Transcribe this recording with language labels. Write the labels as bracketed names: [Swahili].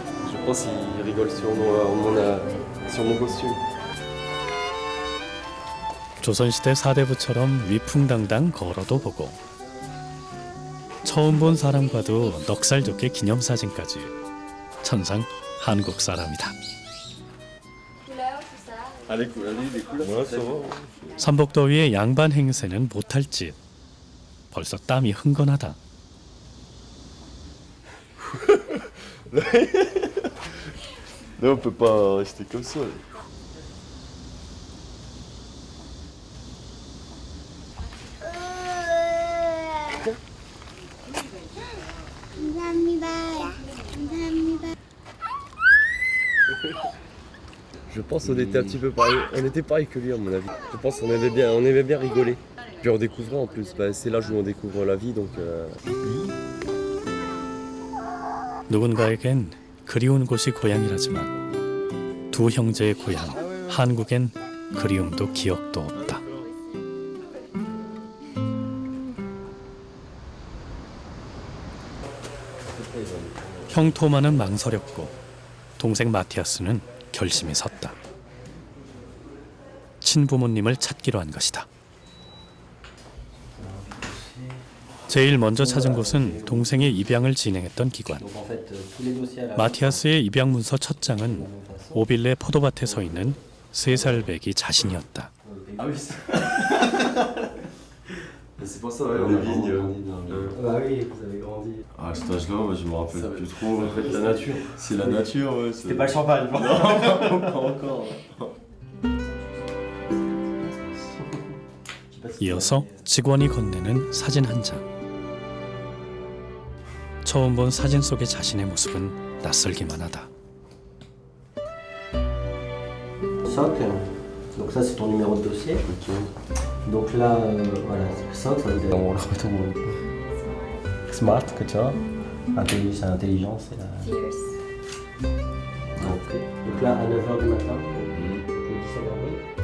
[French] Je pense qu'il rigole sur mon costume. [Korean] 조선시대 사대부처럼 위풍당당 걸어도 보고 처음 본 사람과도 넉살 좋게 기념사진까지 천상 한국 사람이다. [French] Ah, les couleurs. Ouais, ça va. [Korean] 삼복더위에 양반 행세는 못할 짓. 벌써 땀이 흥건하다. [French] Là, on peut pas rester comme ça. Je pense qu'on était un petit peu pareil. On était pareil que lui à mon avis. Je pense qu'on aimait bien rigoler. Puis on découvrait en plus. Bah, c'est l'âge où on découvre la vie donc. [Korean] 누군가에겐 그리운 곳이 고향이라지만 두 형제의 고향 한국엔 그리움도 기억도 없다. 형 토마는 망설였고 동생 마티아스는 결심이 섰다. 친부모님을 찾기로 한 것이다. 제일 먼저 찾은 곳은 동생의 입양을 진행했던 기관. 마티아스의 입양 문서 첫 장은 오빌레 포도밭에 서 있는 3살 배기 자신이었다. [French] C'est pour ça, on est vignes. Bah oui, vous avez grandi. Ah, à cet âge-là, moi, je me rappelle plus trop. Ça fait de la nature. C'est la nature, ouais. C'était pas le champagne. Non, pas encore. [Korean] 이어서 직원이 건네는 사진 한 장. 처음 본 사진 속의 자신의 모습은 낯설기만 하다. [French] SOC, donc ça c'est ton numéro de dossier. Donc là, voilà, SOC, ça veut dire on le retrouve. Smart, que tu vois. C'est l'intelligence. Donc là, à 9h du matin, le 17 avril.